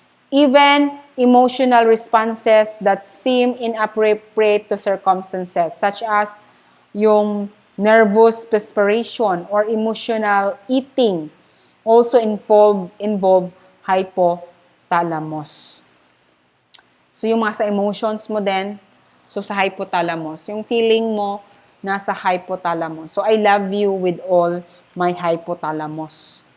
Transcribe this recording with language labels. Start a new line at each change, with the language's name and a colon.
English: Even emotional responses that seem inappropriate to circumstances, such as yung nervous perspiration or emotional eating, also involve hypothalamus.
Filipino: So yung mga sa emotions mo din, so sa hypothalamus. Yung feeling mo, nasa hypothalamus.
English: So I love you with all my hypothalamus.